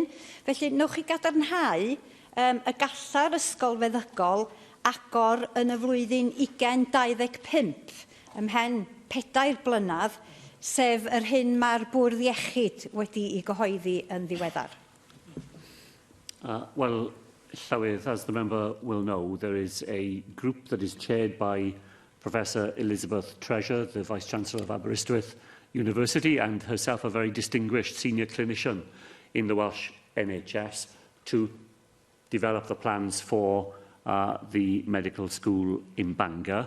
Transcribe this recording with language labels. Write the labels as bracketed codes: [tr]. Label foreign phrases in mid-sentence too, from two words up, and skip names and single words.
[cy] Felly, newch chi gadarnhau y galla'r ysgol feddygol agor yn y flwyddyn 2025 ymhen 4 blynedd, sef yr hyn mae'r Bwrdd Iechyd wedi ei gyhoeddi yn ddiweddar. [en] Well, Llywydd, as the member will know, there is a group that is chaired by Professor Elizabeth Treasure, the Vice-Chancellor of Aberystwyth University, and herself a very distinguished senior clinician in the Welsh NHS, to develop the plans for the medical school in Bangor.